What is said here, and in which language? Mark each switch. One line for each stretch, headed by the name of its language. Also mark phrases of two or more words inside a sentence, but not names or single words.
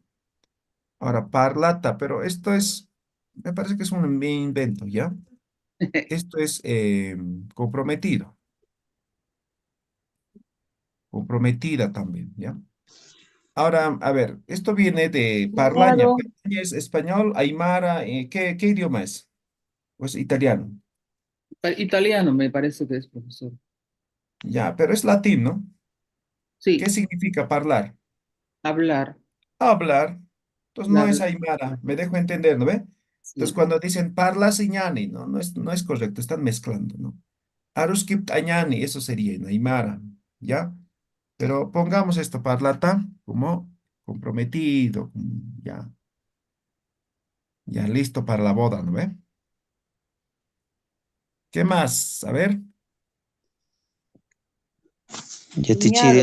Spanish: Ahora, parlata, pero esto es, me parece que es un invento, ¿ya? Esto es comprometido, comprometida también, ¿ya? Ahora, a ver, esto viene de parlaña. Cuñado, Parlaña es español, aymara, ¿qué idioma es? Pues italiano. Italiano me parece que es, profesor. Ya, pero es latín, ¿no? ¿Qué Sí, significa hablar? hablar. Hablar. Entonces no es Hablar. aymara, me dejo entender, ¿no ve? Entonces Sí. cuando dicen
Aymara: parla señani,
Spanish: no, no es correcto, están mezclando, ¿no?
Aymara: Aruskip añani,
Spanish: eso sería en aymara, ¿ya? Pero pongamos esto, parlata, como comprometido, ya, ya listo para la boda, ¿no ve? ¿Qué más? A ver, Yetichiri